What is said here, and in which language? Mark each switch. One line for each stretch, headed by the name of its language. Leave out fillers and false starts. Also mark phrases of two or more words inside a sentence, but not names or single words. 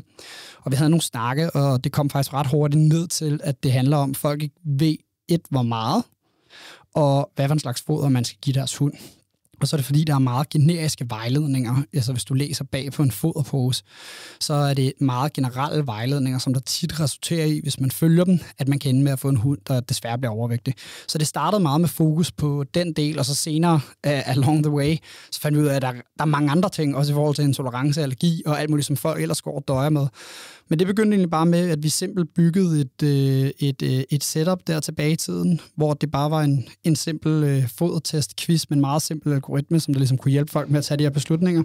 Danish: Og vi havde nogle snakke, og det kom faktisk ret hurtigt ned til, at det handler om, at folk ikke ved hvor meget, og hvad for en slags foder man skal give deres hund. Og så er det fordi, der er meget generiske vejledninger. Altså hvis du læser bag på en foderpose, så er det meget generelle vejledninger, som der tit resulterer i, hvis man følger dem, at man kan ende med at få en hund, der desværre bliver overvægtig. Så det startede meget med fokus på den del, og så senere
English: along the way,
Danish: så fandt vi ud af, at der er mange andre ting, også i forhold til intolerance, allergi og alt muligt, som folk ellers går og døjer med. Men det begyndte egentlig bare med, at vi simpelthen byggede et setup der tilbage i tiden, hvor det bare var en simpel fodertest-quiz med en meget simpel algoritme, som der ligesom kunne hjælpe folk med at tage de her beslutninger.